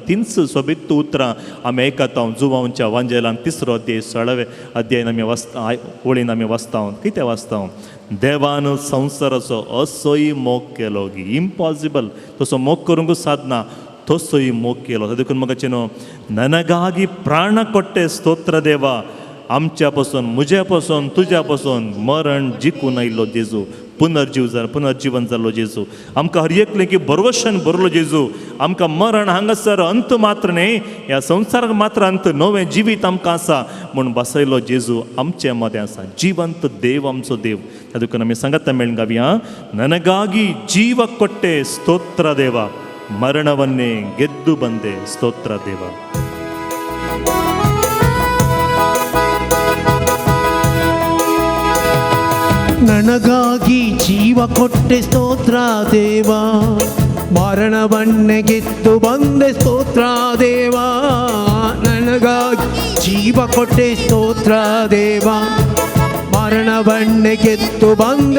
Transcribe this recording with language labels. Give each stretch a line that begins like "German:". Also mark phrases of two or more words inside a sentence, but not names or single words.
Konkani: 322 उतरां आमी आयकता. जुवांच्या वांजेलान 3रो अध्याय 16वे अध्यायान आमी वाचता, ओळीन आमी वाचता. कितें वाचता? देवान संवसाराचो असोय मोग केलो की इम्पॉसिबल तसो मोग करूंकूच साधना, तसोय मोग केलो. देखून मगचेनो
Kannada: ನನಗಾಗಿ ಪ್ರಾಣ ಕೊಟ್ಟೆ ಸ್ತೋತ್ರ ದೇವ.
Konkani: आमच्या पासून, म्हज्या पासून, तुज्या पासून मरण जिखून आयिल्लो जेजू, पुनर्जीवन जाल्लो जेजू, आमकां हर एकलें की भरवशान भरलो जेजू. आमकां मरण हांगासर अंत मात्र न्ही, ह्या संवसाराक मात्र अंत, नवें जिवीत आमकां आसा म्हूण बसयलो जेजू आमचे मदें आसा. जिवंत देव आमचो देव. देखून आमी सांगता मेळून गावया,
Kannada: ನನಗಾಗಿ ಜೀವ ಕೊಟ್ಟೆ ಸ್ತೋತ್ರ ದೇವ, ಮರಣವನ್ನೇ ಗೆದ್ದು ಬಂದೆ ಸ್ತೋತ್ರ ದೇವ. ನನಗಾಗಿ ಜೀವ ಕೊಟ್ಟೆ ಸ್ತೋತ್ರ ದೇವ, ಮರಣವನ್ನೇ ಗೆದ್ದು ಬಂದೆ ಸ್ತೋತ್ರ ದೇವ, ನನಗಾಗಿ ಜೀವ ಕೊಟ್ಟೆ ಸ್ತೋತ್ರ ದೇವ, ಮರಣವನ್ನೇ ಗೆದ್ದು ಬಂದೆ